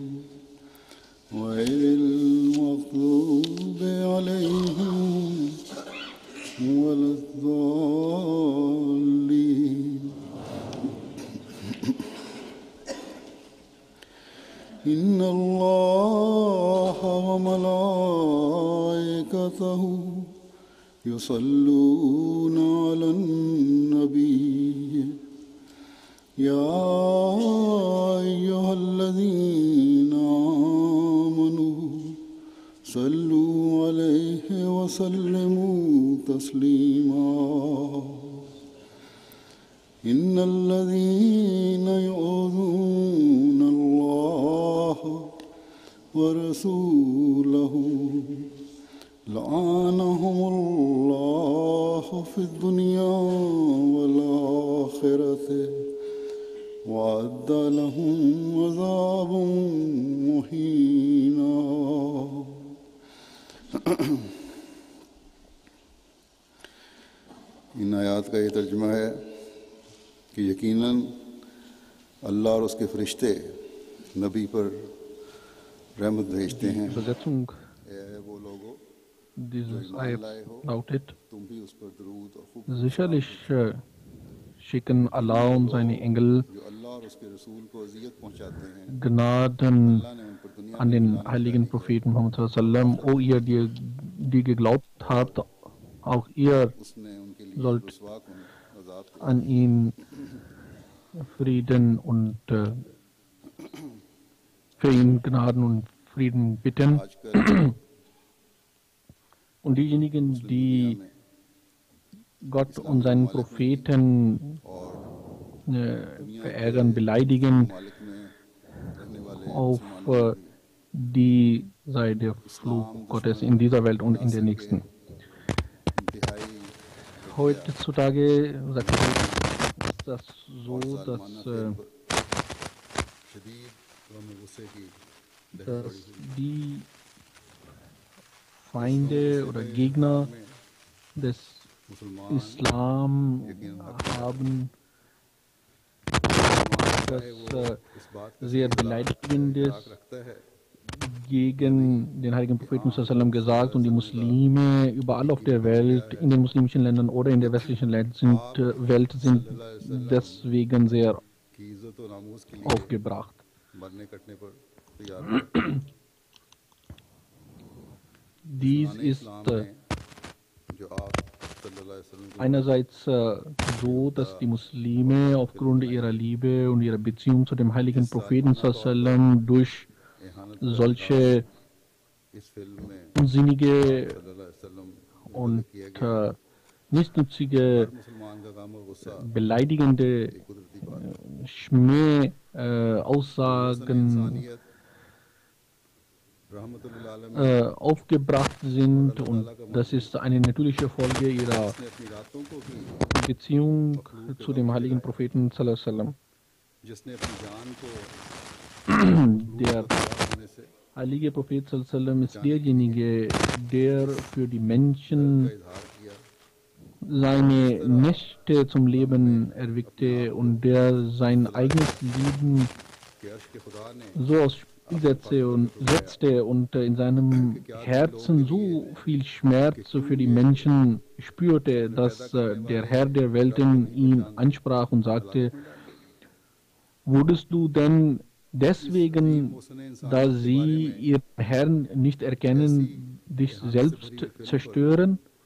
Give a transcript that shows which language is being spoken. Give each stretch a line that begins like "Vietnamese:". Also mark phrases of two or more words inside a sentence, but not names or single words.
Arabic: غير المغضوب عليهم ولا الضالين إن الله وملائكته يصلون على النبي يا أيها الذين آمنوا صلوا عليه وسلموا تسليما إن الذين يؤذون الله ورسوله لعنهم الله في الدنيا والآخرة وأعد لهم عذابا مهينا.
Hindi: इन आयात का ये तर्जुमा है कि यकीनन अल्लाह और उसके फरिश्ते नबी पर रहमत भेजते हैं। वो लोगों
German: Dieses Ayat lautet:
Hindi: तुम भी उस पर दरूद और खूब
German: Sicherlich schicken Allah und seine Engel
Hindi: जो अल्लाह और उसके रसूल को अज़ियत पहुंचाते हैं।
German: Gnaden
Hindi: अल्लाह ने उन पर दुनिया
German: an den heiligen Propheten Muhammad sallam. O ihr, die geglaubt habt, auch ihr
Hindi: उसने उनके लिए
German: sollt
Hindi: रुसवा कुन अज़ाब को
German: an ihn Frieden und für ihn Gnaden und Frieden bitten.
Hindi: आजकल
German: Und diejenigen, die Gott und seinen Propheten verärgern, beleidigen,
Hindi: मालिक में रहने वाले
German: auf die sei der Fluch Gottes in dieser Welt und in der nächsten.
Hindi: इंतहाई
German: Heutzutage sagt er, ist das so, dass
Hindi: शदीद गम और गुस्से की
German: dass die Feinde oder Gegner des Islam haben etwas sehr Beleidigendes gegen den heiligen Propheten sallam gesagt, und die Muslime überall auf der Welt, in den muslimischen Ländern oder in der westlichen Welt sind deswegen sehr
Hindi: की इज्जत और नामूस के लिए
German: aufgebracht.
Hindi: मरने कटने पर तैयार
German: Dies ist
Hindi: जो आप
Arabic: صلى الله عليه وسلم
German: einerseits so, dass die Muslime aufgrund ihrer Liebe und ihrer Beziehung zu dem heiligen Propheten sallam durch solche
Hindi: इस फिल्म में
German: unsinnige
Arabic: صلى الله عليه وسلم
German: und nichtsnutzige,
Hindi: मुसलमान का गम और गुस्सा
German: beleidigende
Hindi: कुदरती बात
German: Schmäh Aussagen aufgebracht sind, und das ist eine natürliche Folge ihrer Beziehung zu dem heiligen Propheten
Arabic: صلى الله عليه وسلم.
German: Der heilige Prophet
Arabic: صلى الله عليه وسلم
German: ist derjenige, der für die Menschen seine Nächte zum Leben erweckte und der sein eigenes Leben so aufs Spiel setzte und in seinem Herzen so viel Schmerz für die Menschen spürte, dass der Herr der Welten ihn ansprach und sagte: Würdest du denn deswegen, da sie ihren Herrn nicht erkennen, dich selbst zerstören?